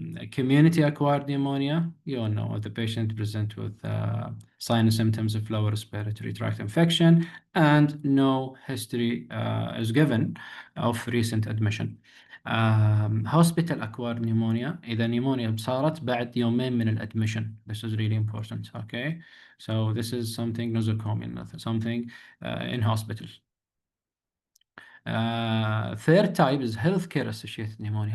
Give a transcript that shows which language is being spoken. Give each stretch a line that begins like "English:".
English: Community acquired pneumonia, you all know the patient present with signs and symptoms of lower respiratory tract infection and no history is given of recent admission. hospital acquired pneumonia
Arabic: إذا pneumonia صارت بعد يومين من الادmission.
English: This is really important. Okay, so this is something nosocomial, something in hospital. Third type is healthcare associated pneumonia.